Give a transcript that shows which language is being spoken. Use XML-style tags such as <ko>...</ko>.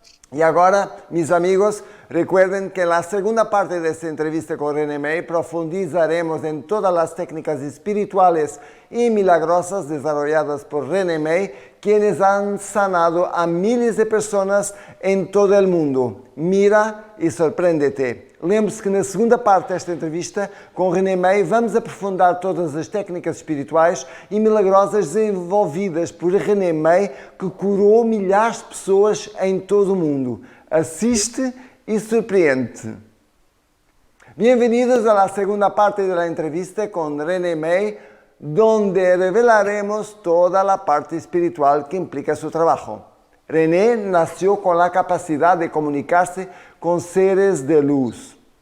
<es>Y ahora, mis amigos, recuerden que en la segunda parte de esta entrevista con René May profundizaremos en todas las técnicas espirituales y milagrosas desarrolladas por René May, quienes han sanado a miles de personas en todo el mundo.</es> <pt>Mira e sorprende-te. Lembre-se que na segunda parte desta entrevista com René May vamos aprofundar todas as técnicas espirituais e milagrosas desenvolvidas por René May, que curou milhares de pessoas em todo o mundo. Assiste e surpreende-te.</pt> <es>Bienvenidos a la segunda parte de la entrevista con René May, donde revelaremos toda la parte espiritual que implica su trabajo. René nació con la capacidad de comunicarse con seres de luz.</es>